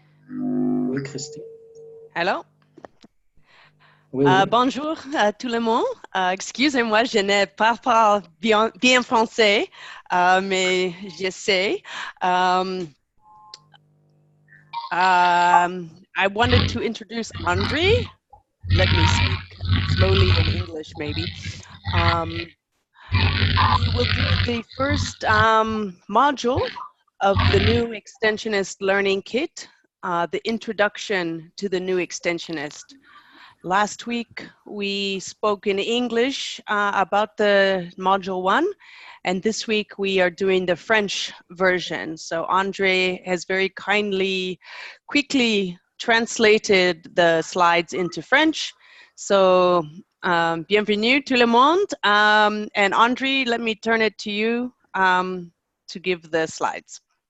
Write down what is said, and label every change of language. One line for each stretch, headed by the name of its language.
French: Oui, Christine. Allô? Oui, oui. Bonjour à tout le monde. Excusez-moi, je n'ai pas parlé bien français, mais j'essaie.
English: I wanted to introduce Andre. Let me speak slowly in English, maybe. We will do the first module of the new Extensionist Learning Kit, the introduction to the new Extensionist. Last week, we spoke in English about the module 1, and this week we are doing the French version. So Andre has very kindly, quickly translated the slides into French.
French: So bienvenue tout le monde.
English: And Andre, let me turn it to you to give the slides.